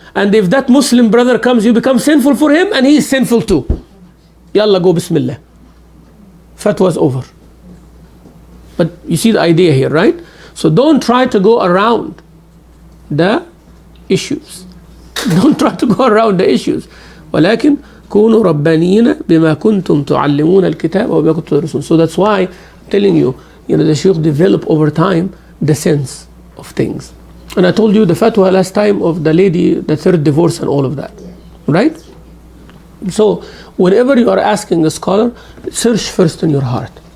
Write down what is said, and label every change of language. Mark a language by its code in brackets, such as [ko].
[en] And if that Muslim brother comes, you become sinful for him, and he is sinful too. Yalla, go Bismillah. Fatwa's over. But you see the idea here, right? So don't try to go around the issues. Don't try to go around the issues. [ar] ولكن كونوا ربانيين بما كنتم تعلمون الكتاب وبما كنتم تدرسون. [en] So that's why I'm telling you, the Sheikh develop over time the sense of things. And I told you the fatwa last time of the lady, the third divorce and all of that, right? So whenever you are asking a scholar, search first in your heart.